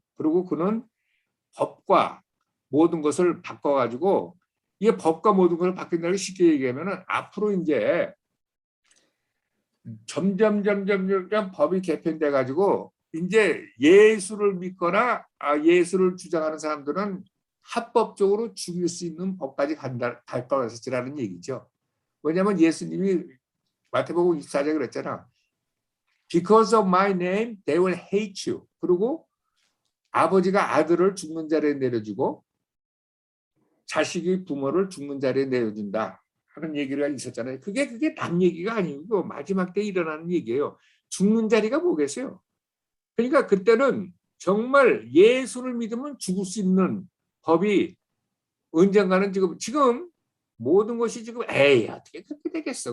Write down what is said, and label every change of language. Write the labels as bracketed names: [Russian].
[Korean] 그리고 그는 법과 모든 것을 바꿔가지고 이게 법과 모든 것을 바뀐다고 쉽게 얘기하면 앞으로 이제 점점 법이 개편돼 가지고 이제 예수를 믿거나 예수를 주장하는 사람들은 합법적으로 죽일 수 있는 법까지 갈 거라는 얘기죠. 왜냐하면 예수님이 마태복음 24장에 그랬잖아. [English] Because of my name, they will hate you. [Korean] 그리고 아버지가 아들을 죽는 자리에 내려주고 자식이 부모를 죽는 자리에 내려준다. 하는 얘기가 있었잖아요. 그게 남 얘기가 아니고 마지막 때 일어나는 얘기예요. 죽는 자리가 뭐겠어요? 그러니까 그때는 정말 예수를 믿으면 죽을 수 있는 법이 언젠가는 지금 모든 것이 지금 에이 어떻게 그렇게 되겠어.